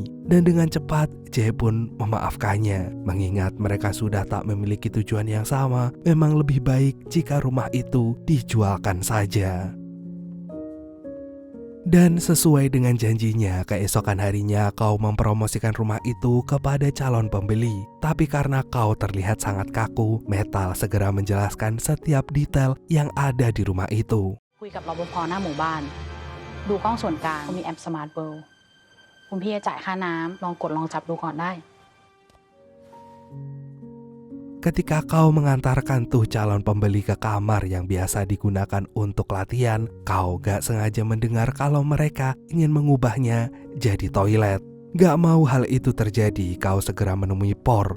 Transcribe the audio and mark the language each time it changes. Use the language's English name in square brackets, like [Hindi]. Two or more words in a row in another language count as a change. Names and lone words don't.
[Indonesian] Dan dengan cepat, Jay pun memaafkannya. Mengingat mereka sudah tak memiliki tujuan yang sama, memang lebih baik jika rumah itu dijualkan saja. Dan sesuai dengan janjinya, keesokan harinya kau mempromosikan rumah itu kepada calon pembeli. Tapi karena kau terlihat sangat kaku, Metal segera menjelaskan setiap detail yang ada di rumah itu. [Thai] คุยกับรปภหน้าหมู่บ้าน ดูกล้องส่วนกลางมีแอปสมาร์ทเวิลด์คุณพี่จะจ่ายค่าน้ำลองกดลองจับดูก่อนได้ [Indonesian] Ketika kau mengantarkan tuh calon pembeli ke kamar yang biasa digunakan untuk latihan, kau gak sengaja mendengar kalau mereka ingin mengubahnya jadi toilet. Gak mau hal itu terjadi, kau segera menemui Por.